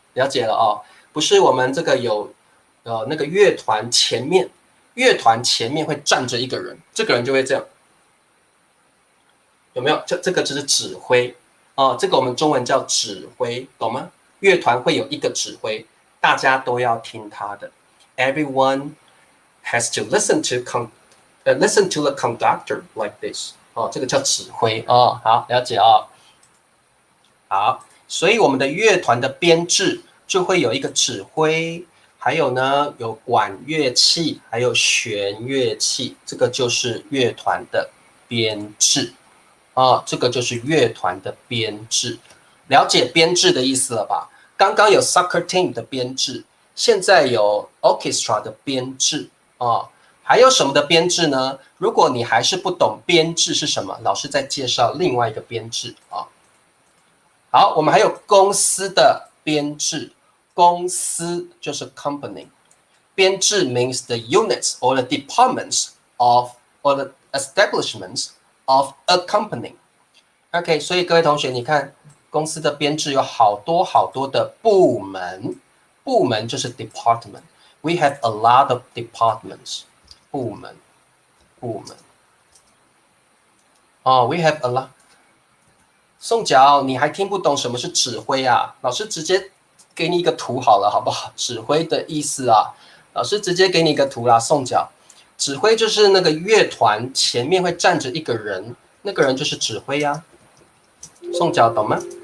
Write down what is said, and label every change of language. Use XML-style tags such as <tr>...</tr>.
<zh>了解了不是我们这个有那个乐团前面会站着一个人，这个人就会这样，有没有？这个就是指挥。这个我们中文叫指挥，懂吗？乐团会有一个指挥，大家都要听他的。</zh> <en>Everyone has to listen to the conductor like this。</en> <zh>这个叫指挥好，了解好，所以我们的乐团的编制就会有一个指挥，还有呢有管乐器，还有弦乐器，这个就是乐团的编制这个就是乐团的编制。了解编制的意思了吧？刚刚有 soccer team 的编制，现在有 orchestra 的编制还有什么的编制呢？如果你还是不懂编制是什么，老师再介绍另外一个编制好，我们还有公司的编制，公司就是 company， 编制</zh> <en>means the units or the departments of or the establishments of a company。</en> <zh>OK， 所以各位同学，你看公司的编制有好多好多的部门，部门就是 department。</zh> <en>We have a lot of departments。 部门we have a lot。</en> <zh>宋角，你还听不懂什么是指挥啊？老师直接给你一个图好了，好不好？指挥的意思老师直接给你一个图啦。宋角，指挥就是那个乐团前面会站着一个人，那个人就是指挥呀。宋角懂吗？</zh>